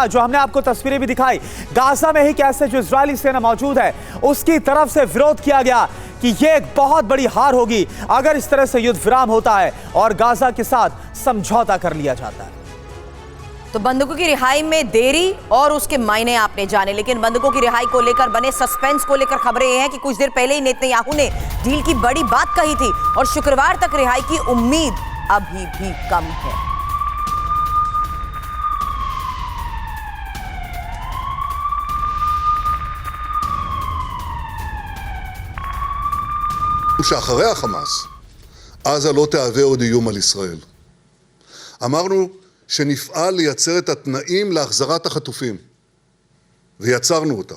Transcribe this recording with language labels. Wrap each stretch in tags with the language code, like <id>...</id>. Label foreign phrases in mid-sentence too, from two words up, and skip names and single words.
<hi>जो हमने आपको तस्वीरें भी दिखाई, गाजा में ही कैसे जो इजरायली सेना मौजूद है उसकी तरफ से विरोध किया गया कि यह एक बहुत बड़ी हार होगी अगर इस तरह से युद्ध विराम होता है और गाजा के साथ समझौता कर लिया जाता है। तो बंधकों की रिहाई में देरी और उसके मायने आपने जाने। लेकिन बंधकों की रिहाई को लेकर बने सस्पेंस को लेकर खबरें ये हैं कि कुछ देर पहले ही नेतन्याहू ने डील की बड़ी बात कही थी और शुक्रवार तक रिहाई की उम्मीद अभी भी कम है।</hi> <he>שאחרי החמאס, עזה לא תהווה עוד איום על ישראל. אמרנו שנפעל לייצר את התנאים להחזרת החטופים, ויצרנו אותם.</he>